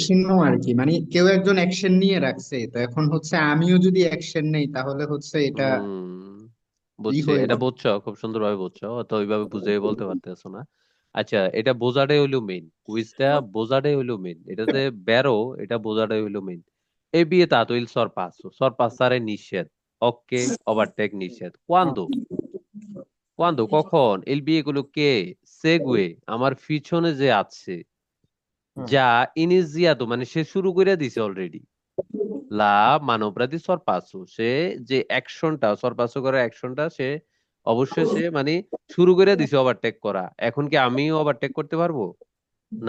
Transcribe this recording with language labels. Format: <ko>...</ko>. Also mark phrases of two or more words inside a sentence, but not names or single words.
<bn>অ্যাকশন আর কি, মানে কেউ একজন অ্যাকশন নিয়ে রাখছে, তো এখন হচ্ছে আমিও যদি অ্যাকশন নেই তাহলে হচ্ছে এটা হম, ই বুঝছি, হয়ে এটা যাবে। বুঝছো, খুব সুন্দরভাবে বুঝছো, তো ওইভাবে বুঝে বলতে পারতেছো না। আচ্ছা, এটা বোঝাটাই হইলো মেইন, কুইজটা বোঝাটাই হইলো মেইন, এটা যে বেরো, এটা বোঝাটাই হইলো মেইন।</bn> <it>E vietato il sorpasso, sorpassare</it> <bn>নিষেধ, ওকে, ওভারটেক নিষেধ,</bn> <it>quando, quando কখন, il veicolo che segue,</it> <bn>আমার পিছনে যে আছে,</bn> <it>ha iniziato</it> <bn>মানে সে শুরু করে দিছে অলরেডি,</bn> <it>la manovra di sorpasso,</it> <bn>সে যে অ্যাকশনটা, সরপাসো করার অ্যাকশনটা সে অবশ্যই সে মানে শুরু করে দিছে ওভারটেক করা। এখন কি আমিও ওভারটেক করতে পারবো? না,</bn>